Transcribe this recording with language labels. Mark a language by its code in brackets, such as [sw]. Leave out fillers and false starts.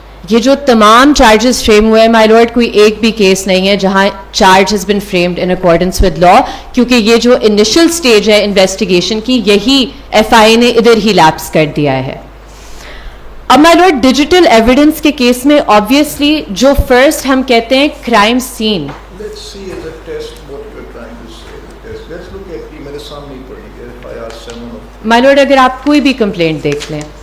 [ur] یہ جو تمام چارجز فریم ہوئے ہیں مائی لارڈ، کوئی ایک بھی کیس نہیں ہے جہاں [en] charge has been framed in accordance with law, [ur] کیونکہ یہ جو انیشل سٹیج ہے انویسٹیگیشن کی، یہی ایف آئی نے ادھر ہی لیپس کر دیا ہے. اب مائی لارڈ ڈیجیٹل ایویڈنس کے کیس میں آبویسلی جو فرسٹ ہم کہتے ہیں crime scene. [en] Let's see as a test what you're trying to say. Let's look at [ur] یہ میرے سامنے ہی پڑی ہے FIR 7. مائی لارڈ اگر آپ کوئی بھی کمپلینٹ دیکھ لیں،